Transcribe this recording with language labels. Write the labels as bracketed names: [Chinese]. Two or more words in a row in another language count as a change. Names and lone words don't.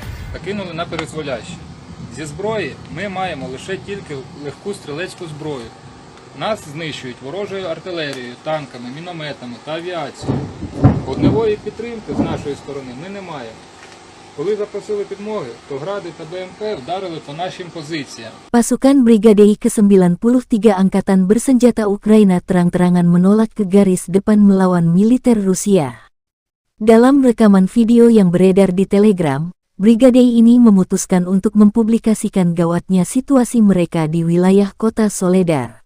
[Ukrainian] та кинули на призволяще. Зі зброї ми маємо лише тільки легку стрілецьку зброю. Нас знищують ворожою артилерією, танками, мінометами та авіацією. Вогневої підтримки з нашої сторони ми не маємо. Коли запросили підмоги, то гради та БМП вдарили по нашим позиціям. [Indonesian] Pasukan Brigade ke-93 Angkatan Bersenjata Ukraina terang-terangan menolak ke garis depan melawan militer Rusia. Dalam rekaman video yang beredar di Telegram, Brigade ini memutuskan untuk mempublikasikan gawatnya situasi mereka di wilayah kota Soledar.